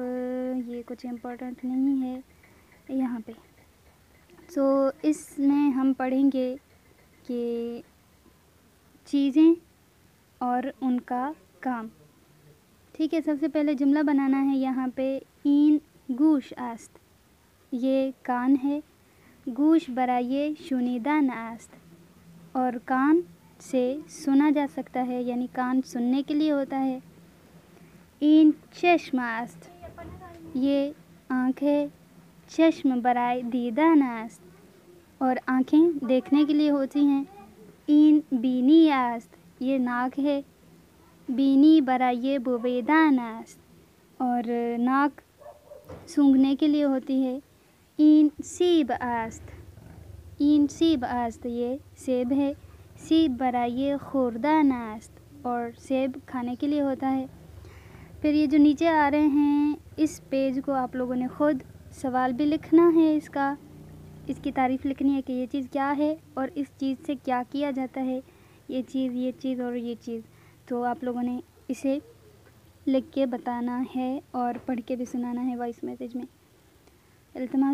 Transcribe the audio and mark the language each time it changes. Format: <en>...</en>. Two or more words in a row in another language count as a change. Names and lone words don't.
<ur>یہ کچھ امپورٹنٹ نہیں ہے یہاں پہ. اس میں ہم پڑھیں گے کہ چیزیں اور ان کا کام. ٹھیک ہے, سب سے پہلے جملہ بنانا ہے یہاں پہ.</ur> <fa>این گوش است,</fa> <ur>یہ کان ہے.</ur> <fa>گوش برائے شنیدن است,</fa> <ur>اور کان سے سنا جا سکتا ہے, یعنی کان سننے کے لیے ہوتا ہے.</ur> <fa>این چشم است,</fa> <ur>یہ آنکھ ہے.</ur> <fa>چشم برائے دیدن است,</fa> <ur>اور آنکھیں دیکھنے کے لیے ہوتی ہیں.</ur> <fa>این بینی است,</fa> <ur>یہ ناک ہے.</ur> <fa>بینی برائے بویدن است,</fa> <ur>اور ناک سونگھنے کے لیے ہوتی ہے.</ur> <fa>این سیب است, این سیب است,</fa> <ur>یہ سیب ہے.</ur> <fa>سیب برائے خوردن است,</fa> <ur>اور سیب کھانے کے لیے ہوتا ہے. پھر یہ جو نیچے آ رہے ہیں اس پیج کو آپ لوگوں نے خود سوال بھی لکھنا ہے, اس کی تعریف لکھنی ہے کہ یہ چیز کیا ہے اور اس چیز سے کیا کیا جاتا ہے. یہ چیز اور یہ چیز, تو آپ لوگوں نے اسے لکھ کے بتانا ہے اور پڑھ کے بھی سنانا ہے</ur> <en>voice message</en> <ur>میں.</ur>